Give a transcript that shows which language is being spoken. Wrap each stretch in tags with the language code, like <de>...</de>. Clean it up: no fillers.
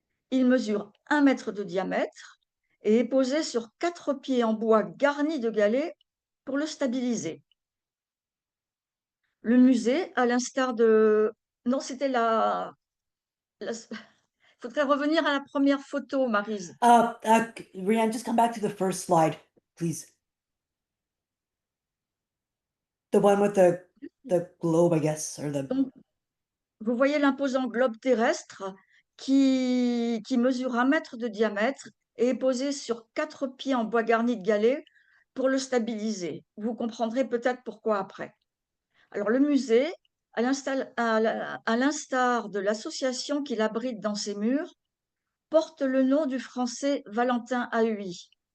<fr>Il mesure 1 mètre de diamètre et est posé sur 4 pieds en bois garnis de galets pour le stabiliser. Le musée, à l'instar de... Non, c'était Il faudrait revenir à la première photo, Maryse.</fr> <en>Rianne, just come back to the first slide, please. The one with the globe, I guess, or the...</en> <fr>Donc, vous voyez l'imposant globe terrestre qui mesure 1 mètre de diamètre et est posé sur 4 pieds en bois garni de galets pour le stabiliser. Vous comprendrez peut-être pourquoi après. Alors, le musée, à l'instar de l'association qui l'abrite dans ses murs, porte le nom du Français Valentin Haüy.</fr>